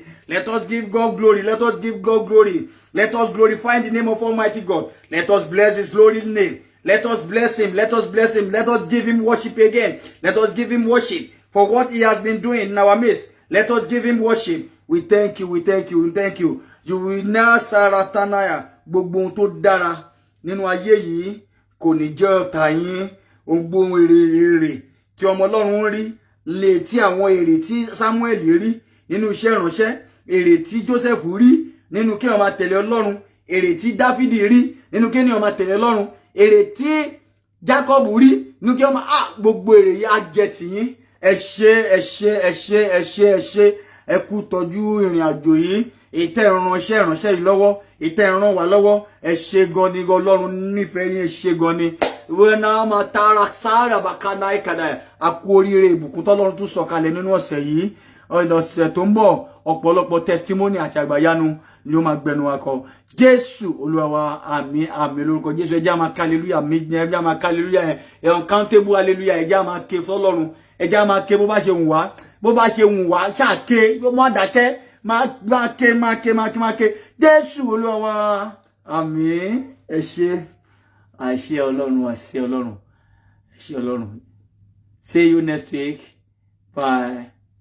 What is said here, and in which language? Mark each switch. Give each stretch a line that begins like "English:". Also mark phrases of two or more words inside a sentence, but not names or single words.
English: Let us give God glory. Let us give God glory. Let us glorify the name of Almighty God. Let us bless his glory name. Let us bless him. Let us bless him. Let us give him worship again. Let us give him worship for what he has been doing in our midst. Let us give him worship. We thank you. We thank you. We thank you. You will now Saratanaya.
Yoruba: Gbogbo ohun tó dára nínú ayé yìí kò ní jẹ́ ọ̀tá yín. Gbogbo èrè tí ọmọ Ọlọ́run rí lè tí àwọn èrè tí Samuel rí nínú iṣẹ́ ìránṣẹ́, èrè tí Joseph rí nínú kí ó máa tẹ̀lé Ọlọ́run, èrè tí David rí nínú kí ó máa tẹ̀lé Ọlọ́run, èrè tí Jacob rí nínú kí ó máa gbogbo èrè yìí á jẹ́ tiyín. Ẹ ṣé ẹ kú tọ́jú ìrìn àjò yìí. Ìtẹ́ ìránṣẹ́ yìí lọ́wọ́, ìtẹ́ ìràn wá lọ́wọ́. Ẹ ṣé gan ni Ọlọ́run nífẹ̀ẹ́ yín, ẹ ṣé gan ni. Wena ma tara sara bakana ikada. A kú oríire ìbùkún t'Ọlọ́run tún sọ̀kalẹ̀ nínú ọ̀sẹ̀ yìí. Ọ̀sẹ̀ tó ń bọ̀, ọ̀pọ̀lọpọ̀ testimony àti àgbàyanu ni ó máa gbẹnu wa kọ. Jésù Olúwa wa, àmín lórúkọ Jésù. Ẹ jẹ́ á máa ké hallelujah méjì, ẹ jẹ́ á máa ké hallelujah,
English: uncountable hallelujah.
Yoruba: Ẹ jẹ́ á máa ké f'Ọlọ́run. Ẹ jẹ́ á máa ké bó bá ṣe wù wá. Bó bá ṣe wù wá, ṣáà ké, bó má dákẹ́, máa ké. Jésù Olúwa wa, àmín. Ẹ ṣé. Àṣẹ Ọlọ́run.
English: See you next week. Bye.